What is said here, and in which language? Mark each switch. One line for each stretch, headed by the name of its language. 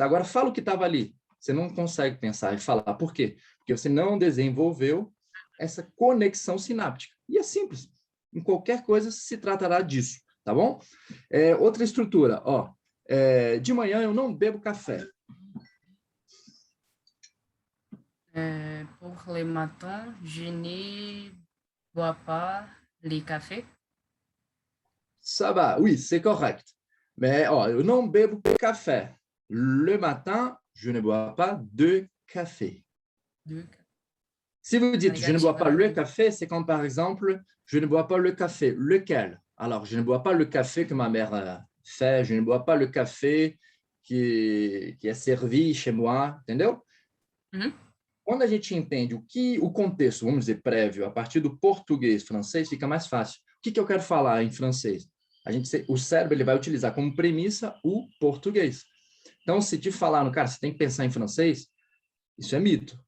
Portuguese: Agora fala o que estava ali. Você não consegue pensar e falar. Por quê? Porque você não desenvolveu essa conexão sináptica. E é simples. Em qualquer coisa se tratará disso, tá bom? Outra estrutura, ó. De manhã eu não bebo café.
French: Pour le matin, je ne bois pas le café. Ça va, oui, c'est correct. Mais ó,
Portuguese: eu não bebo café.
French: Le matin, je ne bois pas de café. Si vous dites je ne bois pas le café, c'est comme par exemple, je ne bois pas le café. Lequel? Alors, je ne bois pas le café que ma mère fait, je ne bois pas le café que é servi chez moi, entendeu? Uhum.
Portuguese: Quando a gente entende o contexto, vamos dizer, prévio, a partir do português, francês, fica mais fácil. O que eu quero falar em francês? O cérebro ele vai utilizar como premissa o português. Então, se te falar, cara, você tem que pensar em francês, isso é mito.